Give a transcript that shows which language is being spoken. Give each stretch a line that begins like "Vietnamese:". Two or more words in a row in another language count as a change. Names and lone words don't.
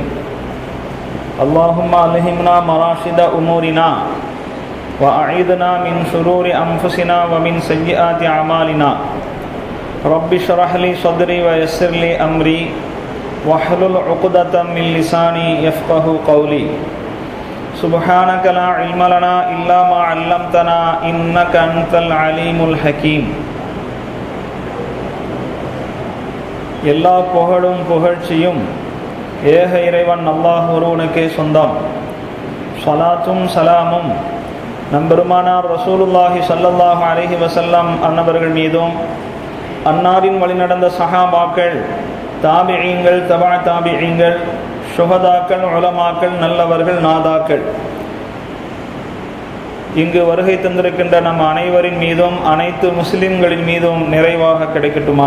Arabic: اللهم ألهمنا مراشد أمورنا وأعيذنا من شرور أنفسنا ومن سيئات أعمالنا. رب اشرح لي صدري ويسر لي أمري واحلل عقدة من لساني يفقه قولي. سبحانك لا علم لنا إلا ما علمتنا إنك أنت العليم الحكيم.
Tamil: எல்லா புகழும் புகழ்ச்சியும் ஏக இறைவன் அல்லாஹ் ஒருவனுக்கே சொந்தம். ஸலாத்தும் சலாமும் நம்பெருமானார்
Arabic: رسول الله صلى الله عليه وسلم
Tamil: அன்னவர்கள் மீதும், அன்னாரின் வழிநடந்த சஹாபாக்கள், தாபிஈங்கள், தபா தாபிஈங்கள், ஷுஹதாக்கள், உலமாக்கள், நல்லவர்கள், நாதாக்கள், இங்கு வருகை தந்திருக்கின்ற நம் அனைவரின் மீதும் அனைத்து முஸ்லிம்களின் மீதும் நிறைவாக கிடைக்கட்டுமாக.